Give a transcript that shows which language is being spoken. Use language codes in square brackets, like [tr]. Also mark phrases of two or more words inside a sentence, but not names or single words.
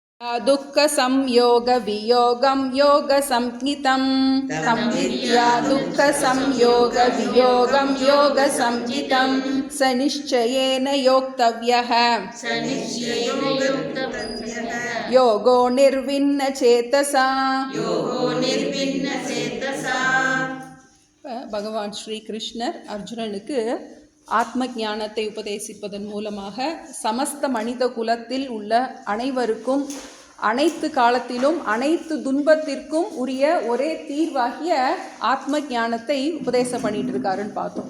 [sa] दुःख संयोग वियोगं योग संज्ञितं तं विद्या दुःख संयोग वियोगं योग संज्ञितं स निश्चयेन योक्तव्यः योगो निर्विण्ण चेतसा [ta] பகவான் ஸ்ரீ கிருஷ்ணர் அர்ஜுனனுக்கு ஆத்ம ஞானத்தை உபதேசிப்பதன் மூலமாக சமஸ்த மனித குலத்தில் உள்ள அனைவருக்கும் அனைத்து காலத்திலும் அனைத்து துன்பத்திற்கும் உரிய ஒரே தீர்வாகிய ஆத்ம ஞானத்தை உபதேசம் பண்ணிட்டு இருக்காருன்னு பார்த்தோம்.